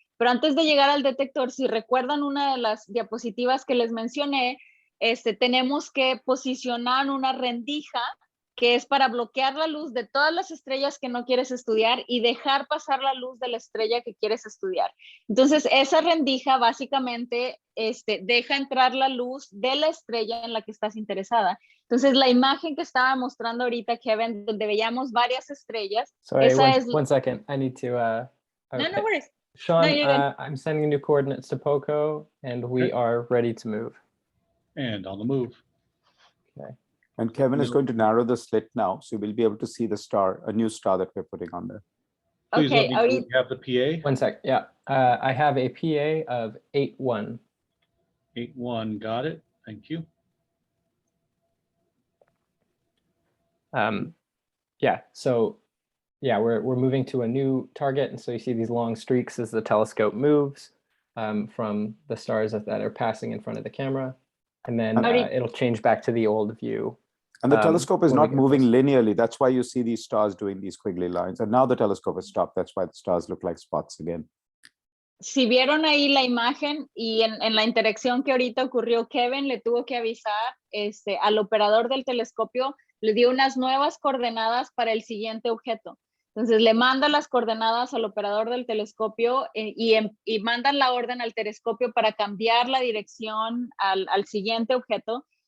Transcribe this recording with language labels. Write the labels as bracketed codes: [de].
[es] Pero antes de llegar al detector, si recuerdan una de las diapositivas que les mencioné, tenemos que posicionar una rendija que es para bloquear la luz de todas las estrellas que no quieres estudiar y dejar pasar la luz de la estrella que quieres estudiar. Entonces, esa rendija básicamente deja entrar la luz de la estrella en la que estás interesada. Entonces, la imagen que estaba mostrando ahorita, Kevin, donde veíamos varias estrellas. [en] Sorry, one second. I need to... No worries. Sean, I'm sending new coordinates to POCO, and we are ready to move. And on the move. Okay. And Kevin is going to narrow the slit now, so we'll be able to see the star, a new star that we're putting on there. Please let me know if you have the PA. One sec, yeah. I have a PA of 8-1. 8-1, got it. Thank you. Yeah, so yeah, we're moving to a new target, and so you see these long streaks as the telescope moves from the stars that are passing in front of the camera, and then it'll change back to the old view. And the telescope is not moving linearly. That's why you see these stars doing these squiggly lines. And now the telescope has stopped. That's why the stars look like spots again. [es] Si vieron ahí la imagen y en la interacción que ahorita ocurrió, Kevin le tuvo que avisar al operador del telescopio, le dio unas nuevas coordenadas para el siguiente objeto. Entonces le manda las coordenadas al operador del telescopio y mandan la orden al telescopio para cambiar la dirección al siguiente objeto.